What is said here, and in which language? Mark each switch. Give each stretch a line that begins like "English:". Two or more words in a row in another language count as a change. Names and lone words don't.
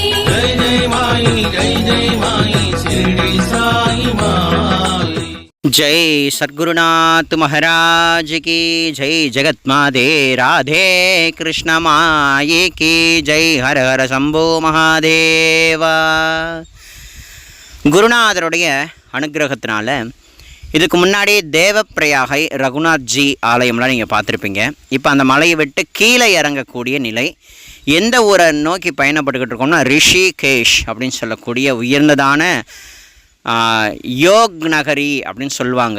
Hindi: जय माई शिरडी साई माई। जय सद्गुरुनाथ महाराज की जय। जगत्माते राधे कृष्ण माई की जय। हर हर शंभो महादेव।
Tamil: குருநாதருடைய அனுகிரகத்தினால இதுக்கு முன்னாடி தேவப்பிரயாகை ரகுநாத்ஜி ஆலயம்லாம் நீங்கள் பார்த்துருப்பீங்க. இப்போ அந்த மலையை விட்டு கீழே இறங்கக்கூடிய நிலை. எந்த ஊரை நோக்கி பயணப்பட்டுக்கிட்டு இருக்கோம்னா ரிஷிகேஷ் அப்படின்னு சொல்லக்கூடிய உயர்ந்ததான யோக் நகரி அப்படின்னு சொல்லுவாங்க.